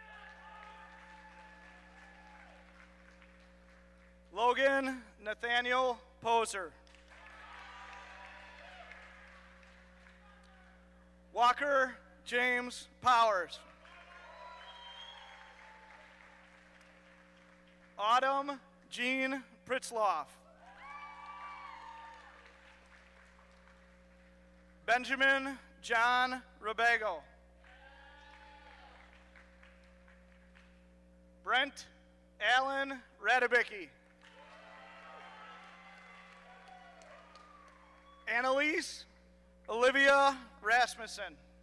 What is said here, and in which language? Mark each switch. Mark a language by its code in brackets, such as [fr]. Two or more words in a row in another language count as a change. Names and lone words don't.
[en] Logan Nathaniel Poser. Walker James Powers. Autumn Jean Pritzloff. Benjamin John Rabago. Brent Allen Radabicki. Annalise Olivia Rasmussen.